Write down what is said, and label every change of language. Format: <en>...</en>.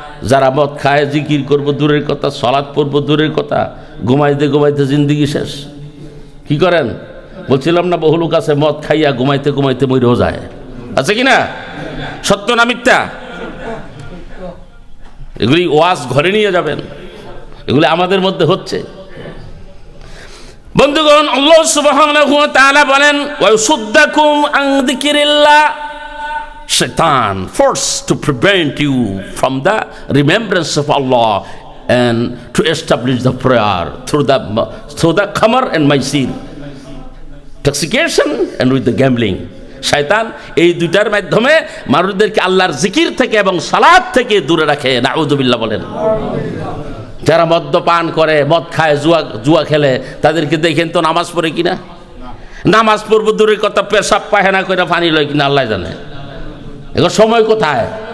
<bn>যারা মদ খায় জিকির করব দূরের কথা, সালাত পড়ব দূরের কথা, ঘুমাইতে ঘুমাইতে জিন্দেগি শেষ। কি করেন? বলছিলাম না, বহু লোক আছে মদ খাইয়া ঘুমাইতে ঘুমাইতে মরেও যায়, আছে কি না? সত্য না মিথ্যা? এগুলি ওয়াজ ঘরে নিয়ে যাবেন, এগুলি আমাদের মধ্যে হচ্ছে। বন্ধুগণ, আল্লাহ সুবহানাহু ওয়া তাআলা বলেন,</bn> <ar>ওয়াসুদ্দাকুম আন যিকিরিল্লাহ,</ar> <en>Shaitan forced to prevent you from the remembrance of Allah and to establish the prayer through the khamar and maisir, intoxication and with the gambling.</en> <bn>শয়তান এই দুইটার মাধ্যমে মানুষদেরকে আল্লাহর জিকির থেকে এবং সালাত থেকে দূরে রাখে। নাউযুবিল্লাহ বলেন। যারা মদ্যপান করে, মদ খায়, জুয়া খেলে, তাদেরকে দেখেন তো নামাজ পড়ে কিনা? নামাজ পড়বো দূরের কথা, পেশাব পায়খানা করে পানি লয় কিনা আল্লাহ জানে। এখন সময় কোথায়?</bn>